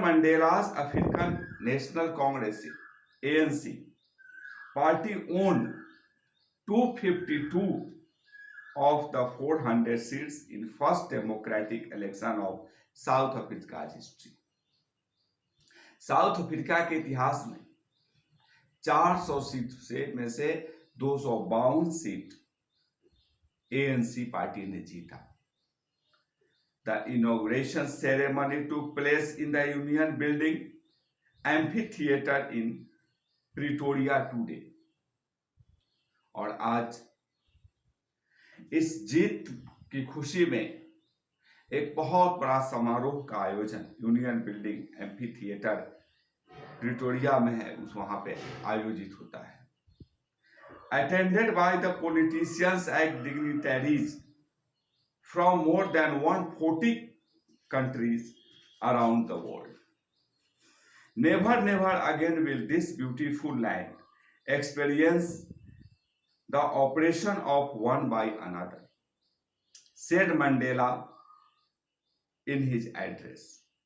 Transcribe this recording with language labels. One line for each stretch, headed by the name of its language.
English: Mandela's African National Congress, ANC, party owned 252 of the 400 seats in first democratic election of South Africa's history.
Hindi: South Africa के इतिहास में 400 seat में से 252 seat ANC party ने जीता.
English: The inauguration ceremony took place in the Union Building Amphitheatre in Pretoria today.
Hindi: और आज इस जीत की खुशी में एक बहुत बड़ा समारोह का आयोजन यूनियन बिल्डिंग एम्फीथिएटर प्रिटोरिया में है, उस वहां पे आयोजित होता है.
English: Attended by the politicians and dignitaries from more than 140 countries around the world. Never, never again will this beautiful land experience the oppression of one by another, said Mandela in his address.